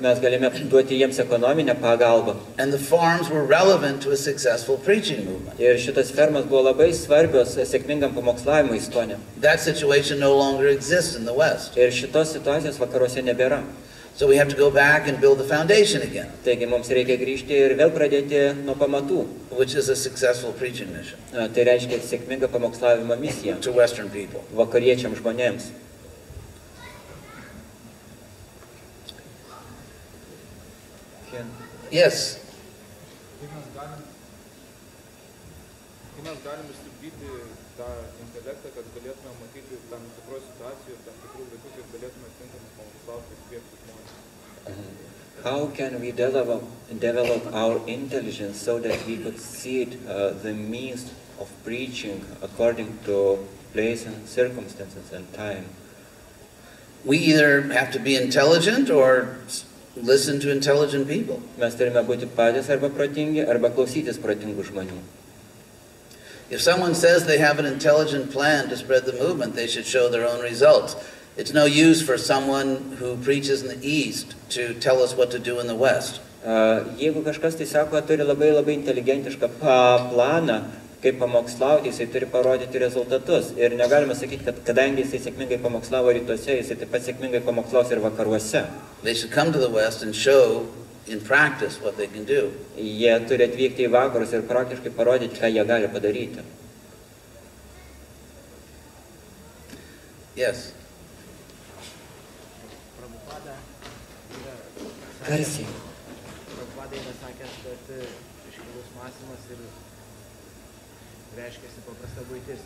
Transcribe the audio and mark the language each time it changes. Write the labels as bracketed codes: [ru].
[lt] Mes galime duoti jiems ekonominę pagalbą. [en] and the farms were relevant to a successful preaching movement. [lt] Ir šitas fermas buvo labai svarbios sėkmingam pamokslavimui Estone. [en] That situation no longer exists in the West. [lt] Ir šitos situacijos vakaruose nebėra. [en] So we have to go back and build the foundation again, [lt] Taigi mums reikia grįžti ir vėl pradėti nuo pamatų. [en] which is a successful preaching mission [lt] Tai reiškia sėkmingą pamokslavimo misiją [en] to Western people. [lt] vakariečiams žmonėms. [en] Yes. [lt] Kaip mes galim išsiugdyti tą intelektą, kad galėtume matyti tam tikros situacijos, tam tikrų laikų, kad galėtume tinkamai pamokslauti ir kviesti žmonės. [en] How can we develop our intelligence so that we could see the means of preaching according to place and circumstances and time? We either have to be intelligent or listen to intelligent people. [lt] Mes turime būti patys arba protingi, arba klausytis protingų žmonių. [en] If someone says they have an intelligent plan to spread the movement, they should show their own results. It's no use for someone who preaches in the East to tell us what to do in the West. [lt] Jeigu kažkas tai sako, turi labai inteligentišką planą, kaip pamokslauti, jisai turi parodyti rezultatus. Ir negalime sakyti, kad kadangi jisai sėkmingai pamokslavo rytuose, jisai taip pat sėkmingai pamokslaus ir vakaruose. [en] They should come to the West and show in practice what they can do. [lt] Jie turi atvykti į vakarus ir praktiškai parodyti, ką jie gali padaryti. [en] Yes. [lt] Garsiai. Prabhupada yra sakęs, kad iškilus mąstymas ir reiškiasi paprasta buitis.